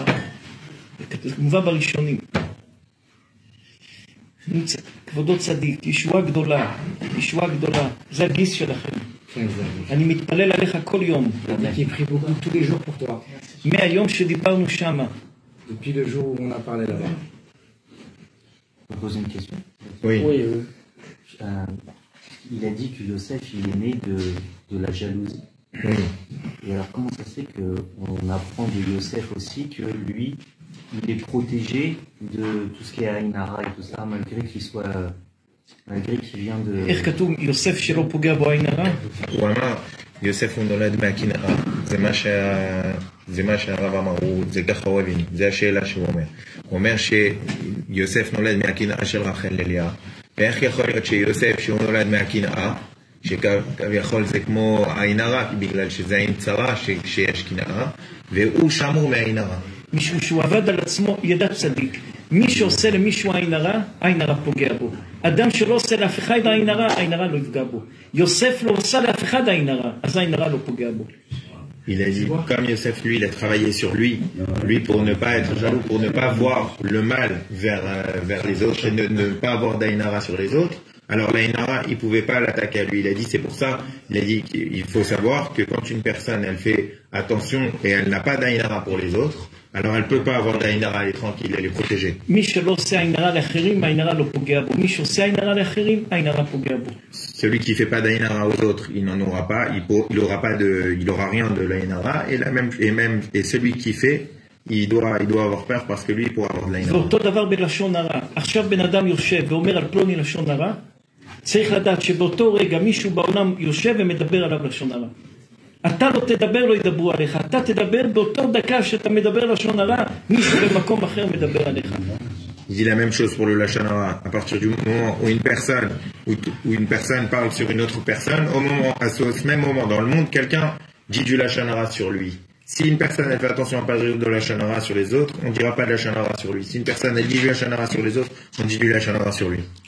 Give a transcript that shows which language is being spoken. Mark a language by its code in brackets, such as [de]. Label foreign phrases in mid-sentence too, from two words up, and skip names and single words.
[he] זה מובא בראשונים. כבודו צדיק, ישועה גדולה, זה הגיס שלכם. אני מתפלל עליך כל יום. מהיום שדיברנו שמה. [fr] Depuis le jour où on a parlé là-bas. Je peux poser une question? Oui. Il a dit que Yosef, il est né de la jalousie. Oui. Et alors, comment ça se fait qu'on apprend de Yosef aussi que lui, il est protégé de tout ce qui est Aïnara et tout ça, malgré qu'il vient de... [he] איך כתוב יוסף שלא פוגע בו עין הרע? הוא אמר, יוסף הוא נולד מהקנאה, זה מה שהרב אמר, זה ככה הוא הבין, זה השאלה שהוא אומר. הוא אומר שיוסף נולד מהקנאה של רחל ללאה, ואיך יכול להיות שיוסף שהוא נולד מהקנאה, שכביכול זה כמו עין הרע, בגלל שזה עין צרה שיש קנאה, והוא שמור מהעין הרע. משום שהוא עבד על עצמו ידע צדיק. מי שעושה למישהו עין הרע פוגע בו. אדם שלא עושה לאף אחד עין הרע לא יפגע בו. יוסף לא עושה לאף אחד עין הרע, אז עין הרע לא פוגע בו. [fr] Il a dit, comme Yosef, lui, il a travaillé sur lui pour ne pas être jaloux, pour ne pas voir le mal vers les autres et ne pas avoir d'Aïnara sur les autres. Alors l'Aïnara, il ne pouvait pas l'attaquer à lui. Il a dit, c'est pour ça, il a dit qu'il faut savoir que quand une personne, elle fait attention et elle n'a pas d'Aïnara pour les autres, alors elle ne peut pas avoir d'Aïnara, elle est tranquille, elle est protégée. Celui qui ne fait pas d'Aïnara aux autres, il n'en aura pas, il aura rien de l'Aïnara, et celui qui fait, il doit avoir peur parce que lui, il pourra avoir de l'Aïnara. [he] ואותו דבר בלשון הרע. עכשיו בן אדם יושב ואומר על פלוני לשון הרע, צריך לדעת שבאותו רגע מישהו בעולם יושב ומדבר עליו לשון הרע. אתה לא תדבר, לא ידברו עליך. אתה תדבר באותו דקה שאתה מדבר לשון הרע, מישהו במקום אחר מדבר עליך. [fr] Il dit la même chose pour le [he] לשון הרע. [fr] À partir du moment où une personne parle sur une autre personne, à ce même moment dans le monde, quelqu'un dit du [he] לשון הרע [fr] sur lui. Si une personne elle fait attention à ne pas dire de [he] לשון הרע [fr] sur les autres, on ne dira pas de [he] לשון הרע [fr] sur lui. Si une personne elle dit du [he] לשון הרע [fr] sur les autres, on dit du [he] לשון הרע [fr] sur lui.